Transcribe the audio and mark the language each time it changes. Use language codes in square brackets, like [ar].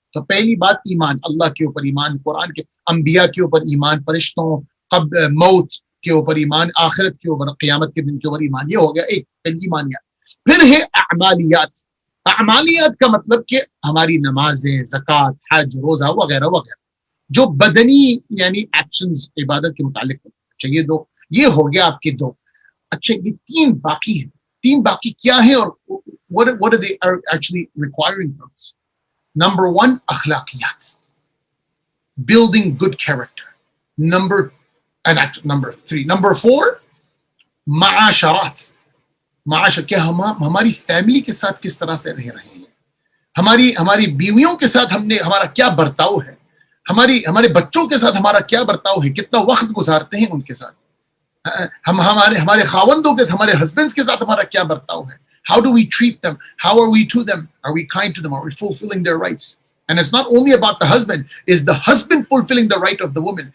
[ur] تو پہلی بات ایمان, اللہ کے اوپر ایمان, قرآن کے انبیاء کے اوپر ایمان, فرشتوں, موت کے اوپر ایمان, آخرت کے اوپر, قیامت کے دن کے اوپر ایمان. یہ ہو گیا ایک پہلی ایمانیات. پھر ہے اعمالیات. اعمالیات کا مطلب کہ ہماری نمازیں, زکوٰۃ, حج, روزہ وغیرہ وغیرہ, جو بدنی یعنی ایکشنز عبادت کے متعلق. اچھا یہ ہو گیا آپ کے 2. اچھا یہ 3 باقی ہیں. [en] 3 [ur] باقی کیا ہے اور [en] what are they actually requiring from us? Number 1 اخلاقیات, building good character. Number 3. [ur] Number 4 معاشرات. کیا ہماری فیملی کے ساتھ کس طرح سے رہ رہے ہیں, ہماری بیویوں کے ساتھ ہمارا کیا برتاؤ ہے, ہمارے بچوں کے ساتھ ہمارا کیا برتاؤ ہے, کتنا وقت گزارتے ہیں ان کے ساتھ, ہمارے خاوندوں کے, ہمارے ہسبینڈز کے ساتھ ہمارا کیا برتاؤ ہے. [en] How do we treat them? How are we to them? Are we kind to them? Are we fulfilling their rights? And it's not only about the husband, it's the husband fulfilling the right of the woman.